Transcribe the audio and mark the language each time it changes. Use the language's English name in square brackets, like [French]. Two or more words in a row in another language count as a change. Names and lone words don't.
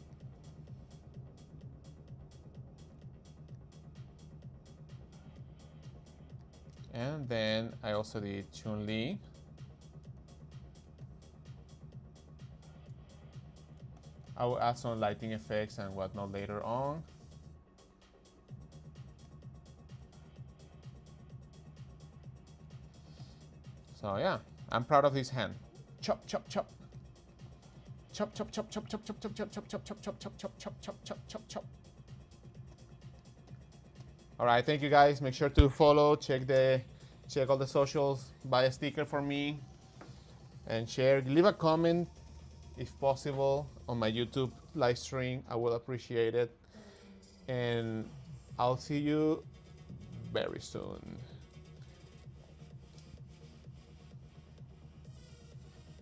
[English] And then I also did Chun-Li. I will add some lighting effects and whatnot later on. So yeah, I'm proud of this hand. Chop, chop, chop. Chop, chop, chop, chop, chop, chop, chop, chop, chop, chop, chop, chop, chop, chop, chop, chop, chop, chop, chop. All right, thank you guys. Make sure to follow, check all the socials, buy a sticker for me, and share. Leave a comment if possible on my YouTube live stream. I will appreciate it. And I'll see you very soon.